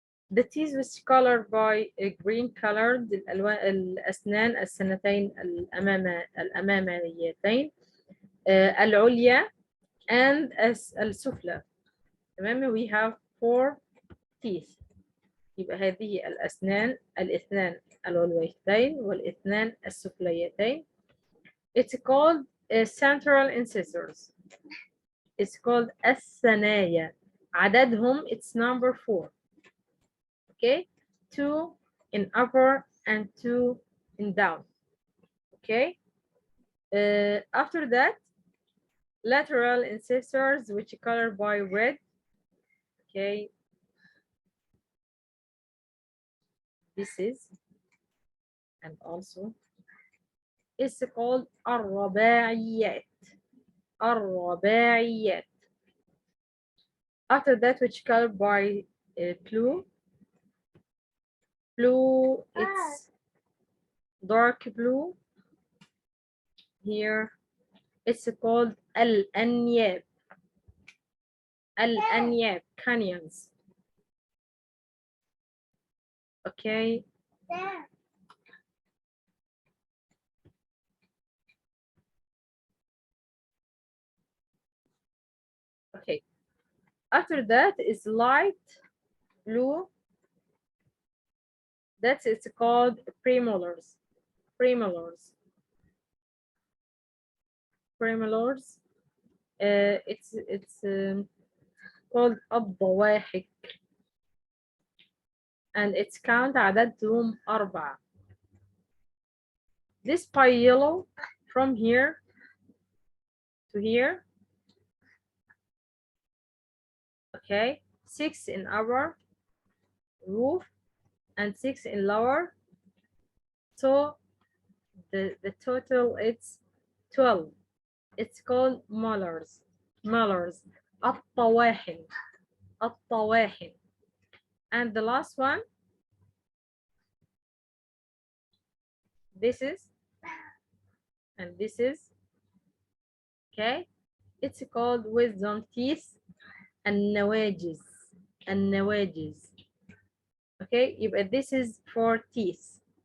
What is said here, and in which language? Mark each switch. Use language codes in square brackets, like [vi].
[en] The teeth was colored by a green colored [ar] الأسنان السنتين الأماميتين العليا [en] and [ar] السفلى. تمام. [en] We have 4 teeth. [ar] يبقى هذه الأسنان الاثنان العلويتين والاثنان السفليتين. [en] It's called central incisors. It's called الثنايا. [ar] عددهم [en] it's number 4. Okay, 2 in upper and 2 in down. Okay, after that, lateral incisors, which are colored by red. Okay, this is, and also it's called الرباعيات. [ar] الرباعيات. [en] After that, which colored by blue. Blue, it's dark blue. Here, it's called الأنياب. [ar] الأنياب, canyons. [en] Okay. Okay. After that is light blue. That's it's called premolars. Premolars. Premolars. It's called الضواحك. And its count [ar] عددهم [en] 4. This pie yellow from here to here. Okay, 6 in upper roof and 6 in lower. So the total it's 12. It's called molars. Molars. الطواحن. الطواحن. And the last one, this is, and this is, okay, it's called wisdom teeth and النواجز. [ar] النواجز. [en] Okay, but this is for teeth.